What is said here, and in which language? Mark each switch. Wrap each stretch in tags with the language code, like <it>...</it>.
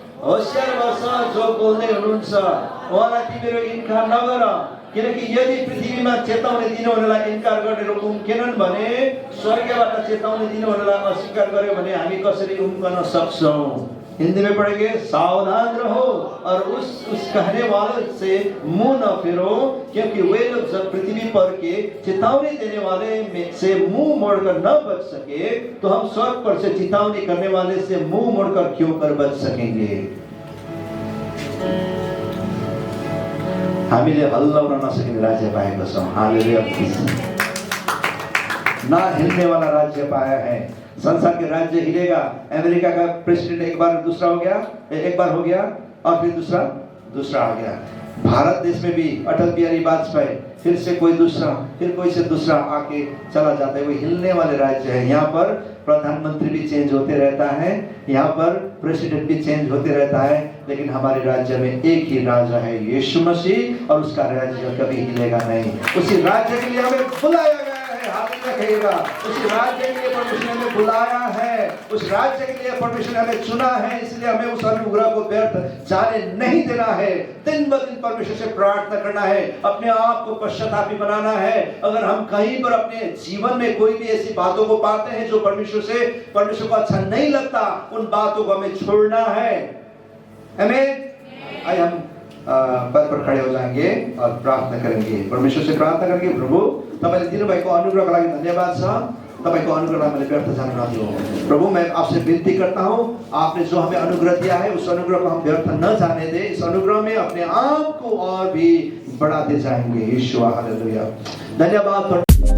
<ne>होशियार बस जो बोल्दै हुनुहुन्छ, उहाँलाई तिमीहरू इन्कार नगर, किनकि यदि पृथ्वीमा चेतावनी दिनुहुनेलाई इन्कार गर्ने उम्केनन् भने स्वर्गबाट चेतावनी दिनुहुनेलाई अस्वीकार गर्यो भने हामी कसरी उम्कन सक्छौँ?</ne> <hi>हिंदी में पढ़ेंगे, सावधान रहो और उस कहने वाले से मुंह न फिरो, क्योंकि वे लोग जब पृथ्वी पर के चेतावनी देने वाले में से मुंह मोड़कर न बच सके, तो हम स्वर्ग पर से चेतावनी करने वाले से मुंह मोड़कर क्यों कर बच सकेंगे।</hi> <ne>हामीले हल्लाउन नसकिने राज्य पाएका छौं। हालेलुया।</ne> <hi>ना हिलने वाला राज्य पाया है। संसार के राज्य हिलेगा। अमेरिका का प्रेसिडेंट एक बार दूसरा हो गया, एक बार हो गया और फिर दूसरा आ गया। भारत देश में भी अटल बिहारी वाजपेयी, फिर से कोई दूसरा, फिर कोई से दूसरा आके चला जाता है। वो हिलने वाले राज्य है। यहाँ पर प्रधानमंत्री भी चेंज होते रहता है, यहाँ पर प्रेसिडेंट भी चेंज होते रहता है, लेकिन हमारे राज्य में एक ही राजा है, यीशु मसीह, और उसका राज्य कभी हिलेगा नहीं। उसी राज्य के लिए हमें बुलाया गया है। हालेलुया कहिएगा। उस राज्य के लिए परमेश्वर ने हमें बुलाया है, उस राज्य के लिए परमेश्वर ने हमें चुना है, इसलिए हमें उस अनुग्रह को व्यर्थ जाने नहीं देना है। दिन ब दिन परमेश्वर से प्रार्थना करना है, अपने आप को पश्चातापी बनाना है। अगर हम कहीं पर अपने जीवन में कोई भी ऐसी बातों को पाते हैं जो परमेश्वर को अच्छा नहीं लगता, उन बातों को हमें छोड़ना है। आमीन। आइए हम पद पर खड़े हो जाएंगे और प्रार्थना करेंगे। परमेश्वर से प्रार्थना करेंगे,</hi> <ne>प्रभु तपाईले दिनुभएको अनुग्रहको लागि धन्यवाद छ। तपाईको अनुग्रहलाई मैले व्यर्थ जान नदिऊ।</ne> <hi>प्रभु मैं आपसे विनती करता हूँ, आपने जो हमें अनुग्रह दिया है उस अनुग्रह को हम व्यर्थ न जाने दे। इस अनुग्रह में अपने आप को और भी बढ़ाते जाएंगे। यीशु हालेलुया। धन्यवाद।</hi>